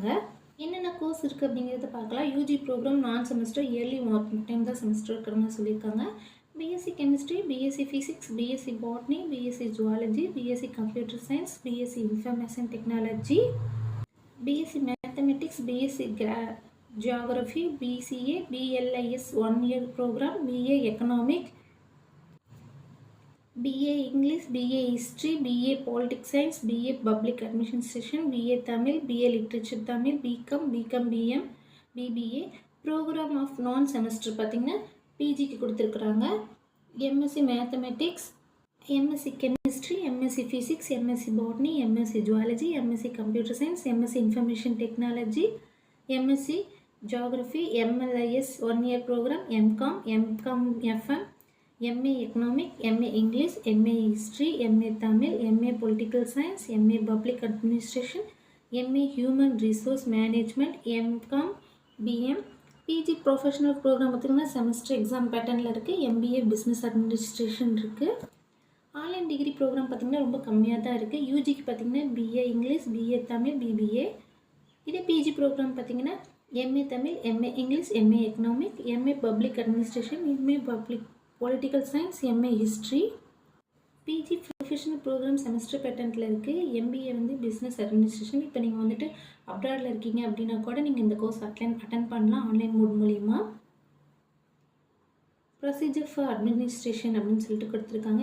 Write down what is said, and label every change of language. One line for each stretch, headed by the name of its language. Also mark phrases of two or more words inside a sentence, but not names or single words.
Tamil: என்னென்ன கோர்ஸ் இருக்குது அப்படிங்கிறத பார்க்கலாம்.
English: UG program
Tamil: நான்
English: semester yearly time
Tamil: தான் செமஸ்டர் இருக்கிற மாதிரி சொல்லியிருக்காங்க.
English: BSc Chemistry, BSc Physics, BSc Botany, BSc Zoology, BSc Computer Science, BSc Information Technology, BSc Mathematics, BSc Geography, BCA, BLIS 1 year program, BA Economic, BA English, BA History, BA Politics Science, BA Public Administration, BA Tamil, BA Literature Tamil, BCom, BM, BBA. Program of non-semester
Tamil: பார்த்தீங்கன்னா பிஜிக்கு கொடுத்துருக்குறாங்க.
English: MSc Mathematics, MSc Chemistry, MSc Physics, MSc Botany, MSc Zoology, MSc Computer Science, MSc Information Technology, MSc Geography, MLIS 1 year program, MCom, FM, MA Economic, MA English, MA History, MA Tamil, MA Political Science, MA Public Administration, MA Human Resource Management, MCom, BM, PG Professional Program
Tamil: பார்த்திங்கன்னா
English: semester exam patternil
Tamil: இருக்குது.
English: MBA Business Administration இருக்குது. online degree program
Tamil: பார்த்திங்கன்னா ரொம்ப கம்மியாக தான் இருக்குது.
English: யூஜிக்கு பார்த்திங்கன்னா BA English, BA Tamil, BBA. இதே PG program பார்த்திங்கன்னா MA Tamil, MA English, MA Economic, MA Public Administration, MA Public Political Science, MA History. PG professional program semester patternil இருக்குது. MBA வந்து business administration.
Tamil: இப்போ நீங்கள் வந்துட்டு அப்ராடில் இருக்கீங்க அப்படின்னா கூட நீங்கள் இந்த கோர்ஸ் அட்டன் பண்ணலாம்
English: online mode
Tamil: மூலிமா.
English: procedure for administration
Tamil: அப்படின்னு சொல்லிட்டு கொடுத்துருக்காங்க.